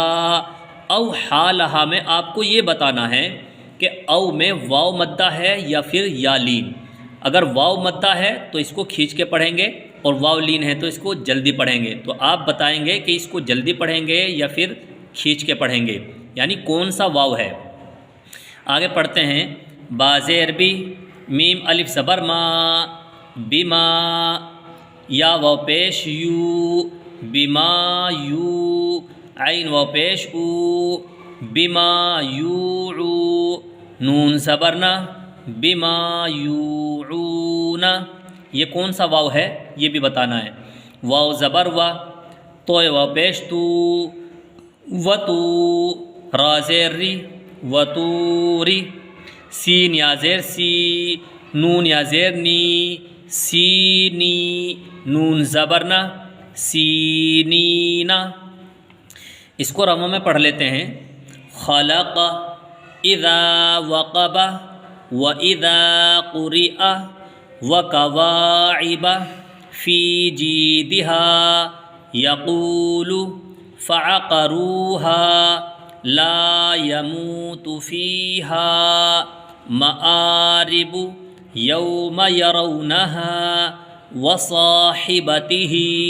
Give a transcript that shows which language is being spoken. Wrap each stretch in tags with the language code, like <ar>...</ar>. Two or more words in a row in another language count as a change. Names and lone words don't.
<ar>اوحا لہا</ar> <ur>میں آپ کو یہ بتانا ہے کہ او میں واو مدہ ہے یا پھر یا لین۔ اگر واو مدہ ہے تو اس کو کھینچ کے پڑھیں گے، اور واو لین ہے تو اس کو جلدی پڑھیں گے۔ تو آپ بتائیں گے کہ اس کو جلدی پڑھیں گے یا پھر کھینچ کے پڑھیں گے، یعنی کون سا واو ہے۔ آگے پڑھتے ہیں، با زیر بی، میم الف زبر ما، بما، یا واو پیش یو، بما یو، عین واو پیش او، بما یوعو، نون زبر نا، بما یوعون۔ یہ کون سا واو ہے یہ بھی بتانا ہے۔ واو زبر وا، تو واو پیش تو، وتو، را زیر ری، وتوری، سین یا زیر سی، نون یا زیر نی، سینی، نون زبر نا، سینینا۔ اس کو رموں میں پڑھ لیتے ہیں،</ur> <ar>خلق، اذا وقب، واذا قرئ، وکواعب، فی جیدها، یقول، فعقروها، لا يموت فيها، مآرب، یوم يرونها، وصاحبته،</ar>